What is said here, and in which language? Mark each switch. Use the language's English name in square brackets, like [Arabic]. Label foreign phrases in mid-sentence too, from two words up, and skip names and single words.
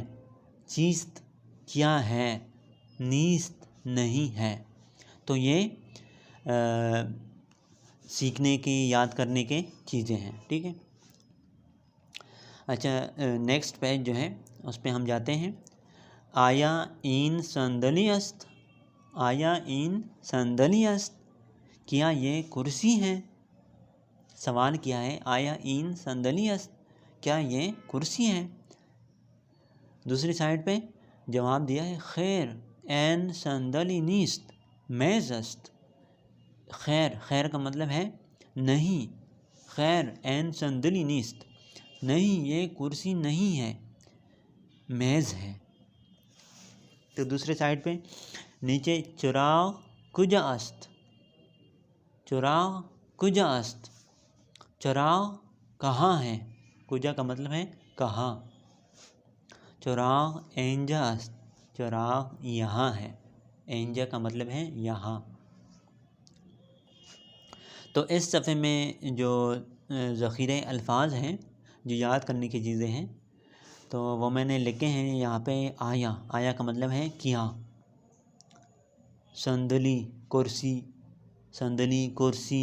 [Urdu] چیست، کیا ہے۔ نیست، نہیں ہے۔ تو یہ سیکھنے کی، یاد کرنے کے چیزیں ہیں، ٹھیک ہے۔ اچھا، نیکسٹ پیج جو ہے اس پہ ہم جاتے ہیں۔ [Persian] آیا این صندلی است؟ آیا این صندلی است؟ [Urdu] کیا یہ کرسی ہے؟ سوال کیا ہے، [Persian] آیا این صندلی است؟ [Urdu] کیا یہ کرسی ہے؟ دوسری سائڈ پہ جواب دیا ہے، [Persian] خیر این صندلی نیست میز است۔ [Urdu] خیر، خیر کا مطلب ہے نہیں، [Persian] خیر این صندلی نیست، [Urdu] نہیں یہ کرسی نہیں ہے، میز ہے۔ تو دوسرے سائڈ پہ نیچے [Persian] چراغ کجا است؟ چراغ کجا است؟ [Urdu] چراغ کہاں ہے؟ کجا کا مطلب ہے کہاں۔ [Persian] چراغ اینجا است، [Urdu] چراغ یہاں ہے، اینجا کا مطلب ہے یہاں۔ تو اس صفحے میں جو ذخیرہ الفاظ ہیں جو یاد کرنے کی چیزیں ہیں تو وہ میں نے لکھے ہیں یہاں پہ۔ آیا، آیا کا مطلب ہے کیا۔ صندلی کرسی، صندلی کرسی۔